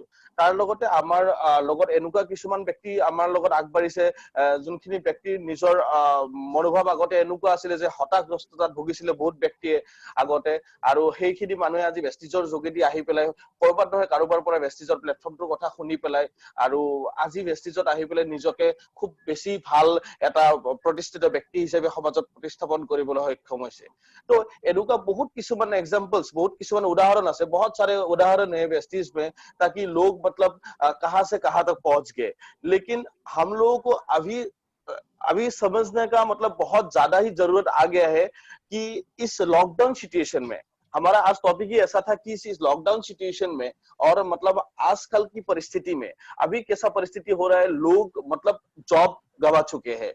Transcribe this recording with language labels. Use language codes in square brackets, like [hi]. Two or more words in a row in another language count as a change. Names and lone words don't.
[as] তাৰ লগতে আমাৰ লগত এনেকুৱা কিছুমান ব্যক্তি আমাৰ লগত আগবাঢ়িছে, যোনখিনি ব্যক্তিৰ নিজৰ মনোভাৱ আগতে এনেকুৱা আছিলে যে হতাশগ্ৰস্ততাত ভুগিছিলে বহুত ব্যক্তিয়ে আগতে, আৰু সেইখিনি মানুহে আজি ভেষ্টিজৰ যোগেদি আহি পেলাই কৰবাত নহয় কাৰোবাৰ পৰা ভেষ্টিজৰ প্লেটফৰ্মটোৰ কথা শুনি পেলাই আৰু আজি ভেষ্টিজত আহি পেলাই নিজকে খুব বেছি ভাল এটা প্ৰতিষ্ঠিত ব্যক্তি হিচাপে সমাজত প্ৰতিস্থাপন কৰিবলৈ সক্ষম হৈছে। তো এনেকুৱা বহুত কিছুমান এক্সাম্পলস, बहुत কিছুমান উদাহৰণ আছে, [hi] बहुत सारे उदाहरण है वेस्टीज में, ताकि लोग मतलब कहां से कहां तक पहुंच गए। लेकिन हम लोगों को अभी समझने का मतलब बहुत ज्यादा ही जरूरत आ गया है कि इस [en] lockdown situation [hi] में, हमारा आज टॉपिक ही ऐसा था कि इस [en] lockdown situation [hi] में और मतलब आजकल की परिस्थिति में अभी कैसा परिस्थिति हो रहा है, लोग मतलब जॉब गवा चुके हैं।